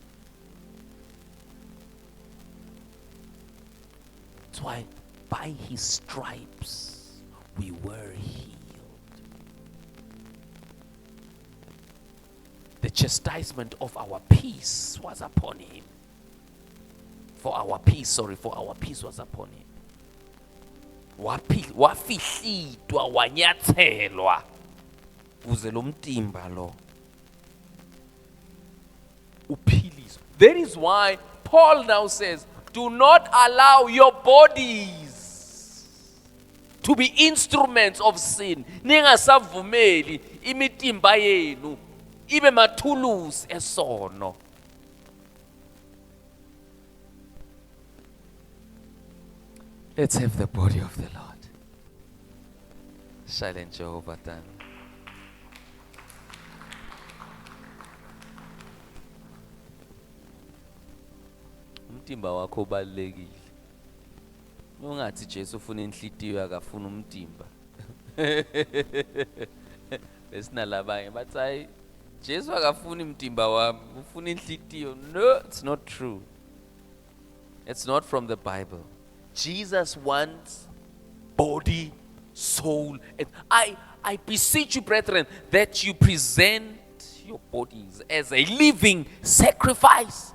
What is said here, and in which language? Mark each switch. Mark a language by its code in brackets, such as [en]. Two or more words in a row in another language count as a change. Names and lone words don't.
[en] That's why by his stripes we were healed. The chastisement of our peace was upon him. For our peace was upon him. [ss] Wafihlitwa wanyathelwa kuze lo mtimba lo uphiliswe. [en] That is why Paul now says, do not allow your bodies to be instruments of sin. [ss] Ningasavumeli imitimba yenu ibe mathuluzi esono. [en] Let's have the body of the Lord. Silent Jehovah time. [ss] Umtimba wakho ubalekile. Ungathi Jesu ufuna inhlitiyo akafuna umtimba. Besinalabanye bathi hayi Jesu akafuna umtimba wami, ufuna inhlitiyo. [en] No, it's not true. It's not from the Bible. Jesus wants body soul. And I beseech you, brethren, that you present your bodies as a living sacrifice.